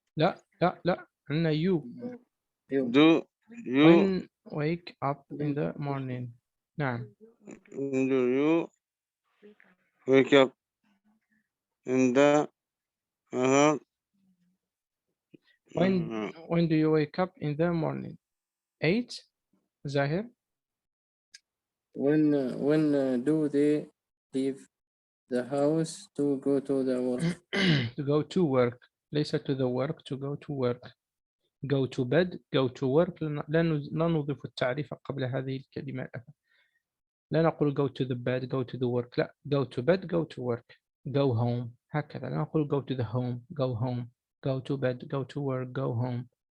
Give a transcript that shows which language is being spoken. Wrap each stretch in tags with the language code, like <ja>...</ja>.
<ar>لا لا لا، عندنا you.</ar> <en>do you when wake up in the morning.</en> <ar>نعم.</ar> <en>do you wake up in the when do you wake up in the morning? 8 Zaher. when do they leave the house to go to the work? to go to work، ليس to the work، to go to work. go to bed، go to work.</en> <ar>لا نضيف التعريف قبل هذه الكلمة أبدا. لا نقول</ar> <en>go to the bed go to the work، لا. go to bed go to work. go home</en> <ar>هكذا. لا نقول</ar> <en>go to the home go home. go to bed go to work go home.</en>